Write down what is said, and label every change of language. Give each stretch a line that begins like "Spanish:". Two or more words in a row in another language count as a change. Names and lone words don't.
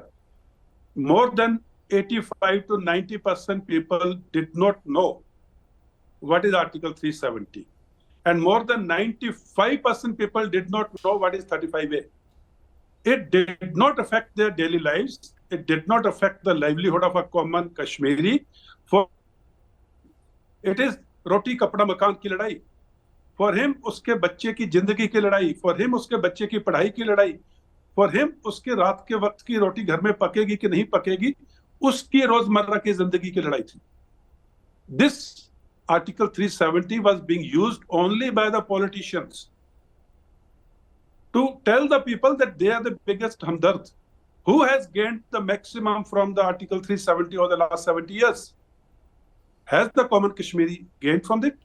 English: More than 85 to 90% people did not know what is Article 370. And more than 95% people did not know what is 35A. It did not affect their daily lives. It did not affect the livelihood of a common Kashmiri. For it is
Hindi: रोटी कपड़ा मकान की लड़ाई.
English: For him,
Hindi: उसके बच्चे की ज़िंदगी की लड़ाई.
English: For him,
Hindi: उसके बच्चे की पढ़ाई की लड़ाई.
English: For him,
Hindi: उसके रात के वक़्त की रोटी घर में पकेगी कि नहीं पकेगी. उसकी रोज़मर्रा की ज़िंदगी की लड़ाई थी.
English: This Article 370 was being used only by the politicians to tell the people that they are the biggest hamdard. Who has gained the maximum from the Article 370 over the last 70 years? Has the common Kashmiri gained from it?